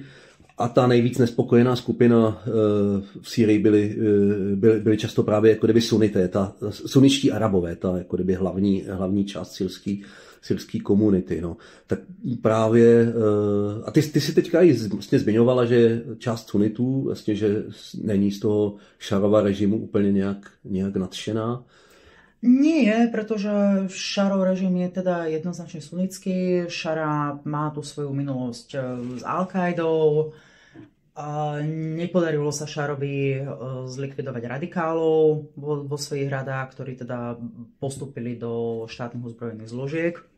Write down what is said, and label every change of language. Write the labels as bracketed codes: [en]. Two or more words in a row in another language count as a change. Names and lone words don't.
[cs] A ta nejvíc nespokojená skupina v Sýrii byly často právě jako kdyby sunité, sunničtí Arabové, ta jako kdyby hlavní část syrský komunity. No. Tak právě, a ty si teďka i vlastně zmiňovala, že část sunitů, vlastně, že není z toho Šarova režimu úplně nějak nadšená. [sk] Nie, pretože Šarov režim je teda jednoznačne sunnický. Šara má tu svoju minulosť s Al-Qaidou. Nepodarilo sa Šarovi zlikvidovať radikálov vo svojich radách, ktorí teda postúpili do štátnych ozbrojených zložiek.